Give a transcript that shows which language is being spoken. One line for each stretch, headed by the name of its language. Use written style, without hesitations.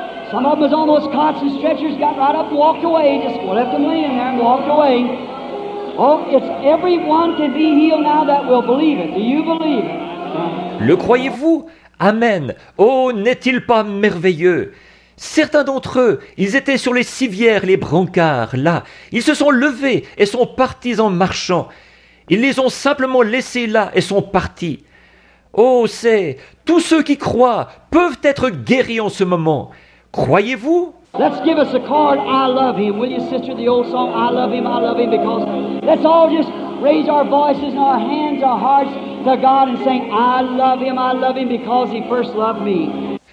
English: Some of them was on those cots and stretchers, got right up and walked away. Just left them laying there and walked away. Oh, it's everyone can be healed now that will believe it. Do you believe it?
French: Le croyez-vous? Amen. Oh, n'est-il pas merveilleux? Certains d'entre eux, ils étaient sur les civières, les brancards, là. Ils se sont levés et sont partis en marchant. Ils les ont simplement laissés là et sont partis. Oh, c'est... Tous ceux qui croient peuvent être guéris en ce moment. Croyez-vous?
English: Let's give us a card, I love him. Will you, sister, the old song, I love him, because let's all just raise our voices and our hands, our hearts to God and sing, I love him because he first loved me.